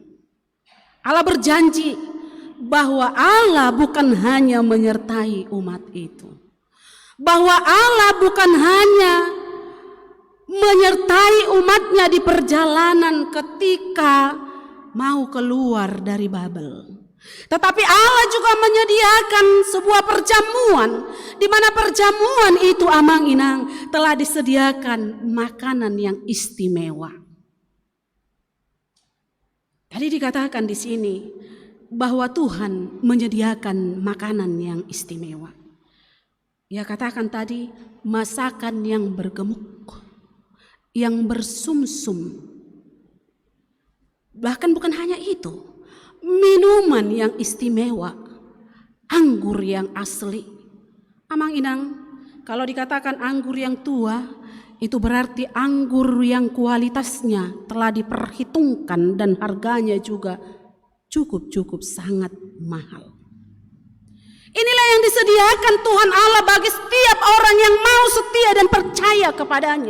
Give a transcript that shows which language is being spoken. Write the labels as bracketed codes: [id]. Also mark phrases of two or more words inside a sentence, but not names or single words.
[id] Allah berjanji bahwa Allah bukan hanya menyertai umat itu, bahwa Allah bukan hanya menyertai umatnya di perjalanan ketika mau keluar dari Babel, tetapi Allah juga menyediakan sebuah perjamuan, di mana perjamuan itu amang-inang telah disediakan makanan yang istimewa. Tadi dikatakan di sini bahwa Tuhan menyediakan makanan yang istimewa. Ya, katakan tadi masakan yang bergemuk, yang bersumsum. Bahkan bukan hanya itu, minuman yang istimewa, anggur yang asli. Amang-inang, kalau dikatakan anggur yang tua, itu berarti anggur yang kualitasnya telah diperhitungkan dan harganya juga cukup sangat mahal. Inilah yang disediakan Tuhan Allah bagi setiap orang yang mau setia dan percaya kepadanya.